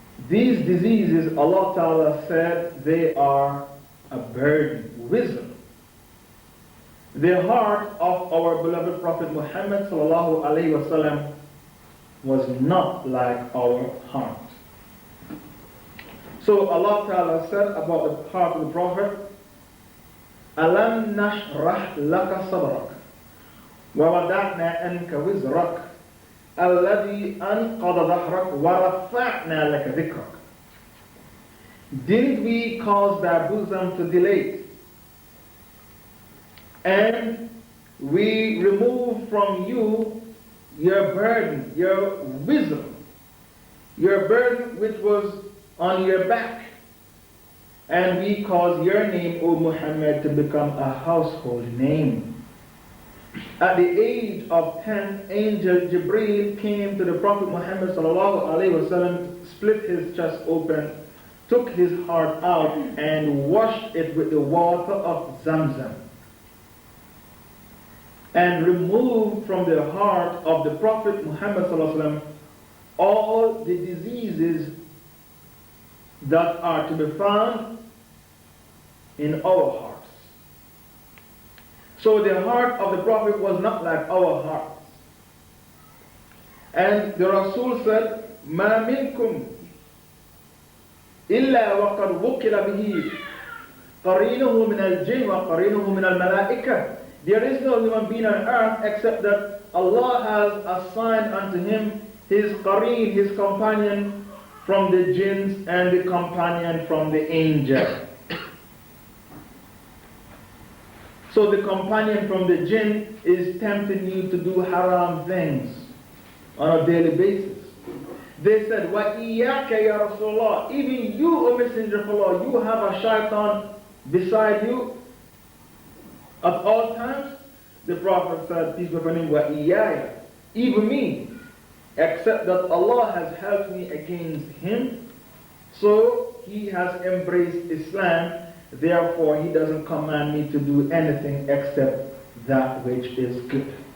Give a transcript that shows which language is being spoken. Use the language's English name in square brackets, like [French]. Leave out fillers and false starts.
[English] These diseases, Allah Ta'ala said, they are a burden, wisdom. The heart of our beloved Prophet Muhammad sallallahu alayhi wa sallam was not like our heart. [Arabic] So Allah Ta'ala said about the heart of the Prophet, أَلَمْ نَشْرَحْ لَكَ صَدْرَكَ وَوَضَعْنَا أَنْكَ وِزْرَكَ الَّذِي أَنْقَضَ ظَهْرَكَ وَرَفَعْنَا لَكَ ذِكْرَكَ. [English] Didn't we cause thy bosom to dilate? And we remove from you your burden, your wisdom, your burden which was on your back. And we cause your name, O Muhammad, to become a household name. At the age of 10, Angel Jibreel came to the Prophet Muhammad sallallahu alaihi wasallam, split his chest open, took his heart out, and washed it with the water of Zamzam, and removed from the heart of the Prophet Muhammad sallallahu alaihi wasallam all the diseases that are to be found in our hearts. So the heart of the Prophet was not like our hearts. [Arabic] And the Rasul said, مَا مِنْكُمْ إِلَّا وَقَدْ وُكِّلَ بِهِ قَرِينُهُ مِنَ الْجِنِّ وَقَرِينُهُ مِنَ الْمَلَائِكَةِ. [English] There is no human being on earth except that Allah has assigned unto him his qareen, his companion from the jinns and the companion from the angel. So the companion from the jinn is tempting you to do haram things on a daily basis. [Arabic] They said, وَإِيَّاكَ يَا رَسُولَ اللَّهِ. [English] Even you, O Messenger of Allah, you have a shaitan beside you at all times. The Prophet said, peace be upon him, وَإِيَّايَ. Even me, except that Allah has helped me against him. So he has embraced Islam. Therefore, he doesn't command me to do anything except that which is good.